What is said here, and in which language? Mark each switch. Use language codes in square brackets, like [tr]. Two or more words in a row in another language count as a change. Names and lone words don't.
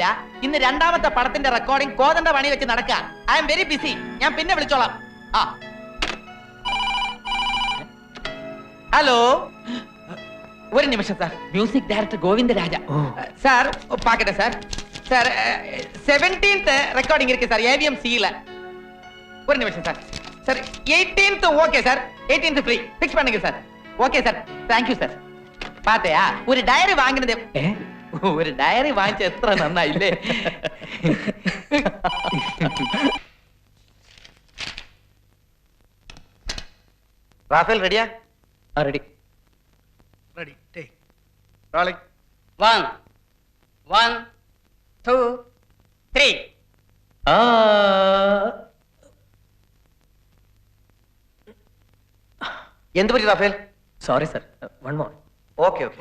[ml] ഇന്ന് രണ്ടാമത്തെ പടത്തിന്റെ റെക്കോർഡിംഗ് കോതണ്ട പണി വെച്ച് നടക്കുക. [en] I am very busy. [ml] ഞാൻ പിന്നെ വിളിച്ചോളാം. ആ, ഹലോ, ഒരു നിമിഷം സാർ. മ്യൂസിക് ഡയറക്ടർ ഗോവിന്ദരാജ സാർ. പാക്കട്ടെ സാർ. [ta] സാർ 17th ரெக்கார்டிங் இருக்கு சார், ஏவிஎம் சில. ஒரு நிமிஷம் சார். சார் 18th ஓகே சார், 18th [en] free fix [ta] பண்ணுங்க சார். ஓகே சார், [en] thank you [ta] சார். பாத்தையா, ஒரு [ml] ഡയറി വാങ്ങിനത്. ഒരു ഡയറി വാങ്ങിച്ച എത്ര നന്നായില്ലേ. റാഫേൽ റെഡിയാ? റെഡി. [en] Ready, take. Rolling. 1 1 2 3. [ml] എന്ത് പറ്റി റാഫേൽ? [en] sorry sir, one more. okay okay.